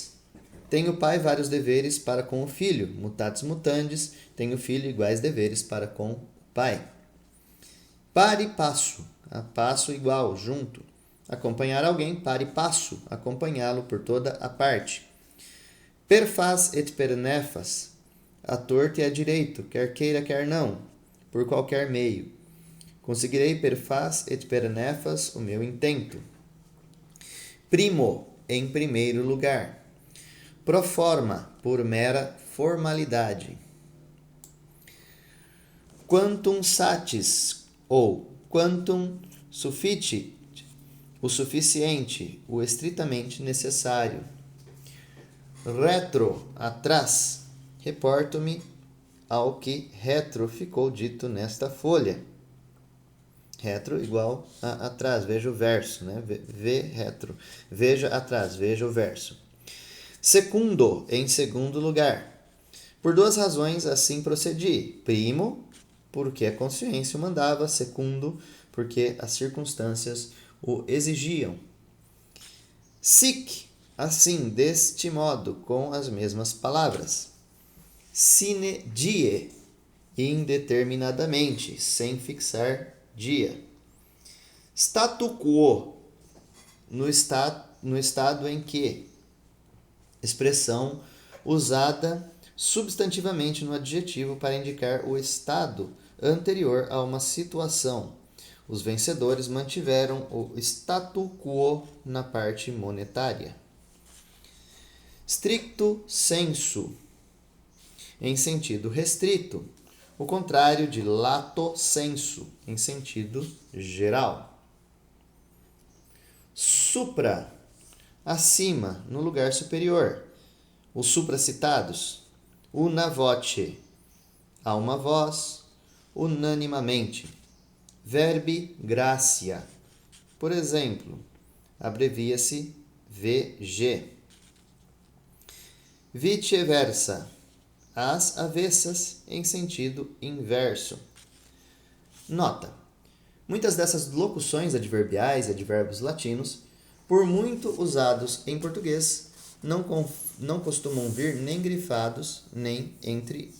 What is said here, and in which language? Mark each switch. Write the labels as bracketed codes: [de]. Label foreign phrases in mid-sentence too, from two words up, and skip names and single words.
[pt] Tem o pai vários deveres para com o filho. [la] Mutatis mutandis, [pt] tem o filho iguais deveres para com o pai. [la] Pare passo, [pt] a passo igual, junto. Acompanhar alguém, [la] pare passo, [pt] acompanhá-lo por toda a parte. [la] Per fas et per nefas, [pt] a torto e a direito, quer queira, quer não, por qualquer meio. Conseguirei [la] per fas et per nefas [pt] o meu intento. Primo, em primeiro lugar. [la] Pro forma, [pt] por mera formalidade. [la] Quantum satis, ou quantum sufficit, [pt] o suficiente, o estritamente necessário. Retro, atrás. Reporto-me ao que retro ficou dito nesta folha. Retro igual a atrás, veja o verso, né? Vê retro, veja atrás, veja o verso. Secundo, em segundo lugar. Por duas razões assim procedi. Primo, porque a consciência o mandava. Segundo, porque as circunstâncias o exigiam. Sic, assim, deste modo, com as mesmas palavras. [la] Sine die, [pt] indeterminadamente, sem fixar dia. [la] Statu quo, [pt] no estado em que. Expressão usada substantivamente no adjetivo para indicar o estado anterior a uma situação. Os vencedores mantiveram o [la] statu quo [pt] na parte monetária. [la] Stricto sensu, [pt] em sentido restrito, o contrário de [la] lato sensu, [pt] em sentido geral. Supra, acima, no lugar superior. Os supracitados, [la] una voce, [pt] a uma voz, unanimamente. [la] Verbi gratia, [pt] por exemplo, abrevia-se VG. Viceversa, às avessas, em sentido inverso. Nota: muitas dessas locuções adverbiais e advérbios latinos, por muito usados em português, não costumam vir nem grifados, nem entre aspas.